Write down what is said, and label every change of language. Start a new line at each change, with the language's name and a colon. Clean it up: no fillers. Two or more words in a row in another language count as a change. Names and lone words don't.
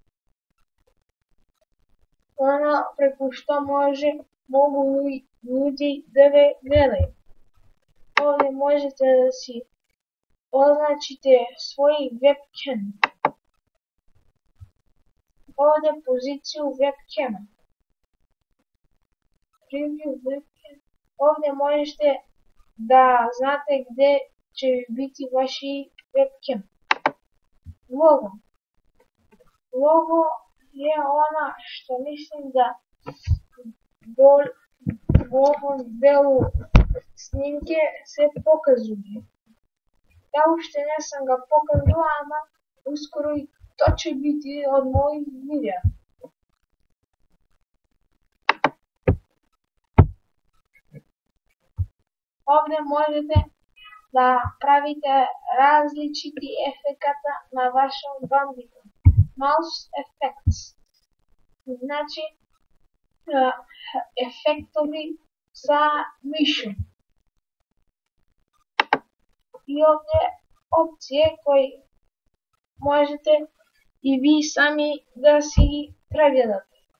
Macedonian: Она преку што могу луѓе да ве гледају. Овде можете да си означите свој webcam. Овде позицију webcam.
English: Preview webcam.
Macedonian: Овде можете да знате где ќе бити ваши webcam. Лого. Лого е она што мислим да во
Serbian: овом делу снимке
Macedonian: се покажува. Ја уште не сам го покажува, ама ускоро и тоа ќе бити од мои видеа. Овде можете да правите
Serbian: различити ефеката
Macedonian: на вашиот Bandicam.
English: Mouse effects.
Macedonian: Значи, ефектови за мишо. И овде опции кои можете и ви сами да си ги прегледате.